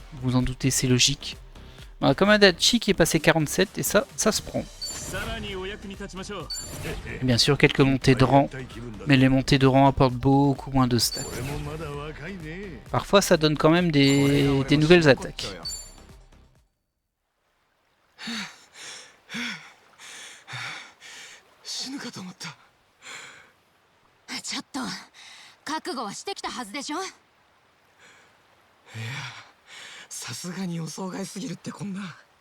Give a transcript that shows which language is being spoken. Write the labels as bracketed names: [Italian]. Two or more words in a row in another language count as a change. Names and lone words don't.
[French] Vous en doutez, c'est logique. On a comme un Adachi qui est passé 47 et ça se prend. Et bien sûr quelques montées de rang, mais les montées de rang apportent beaucoup moins de stats. Parfois ça donne quand même des nouvelles attaques. [Japanese] 死ぬかと思った。ちょっと覚悟はしてきたはずでしょ。いや、さすがに予想外すぎるってこんな。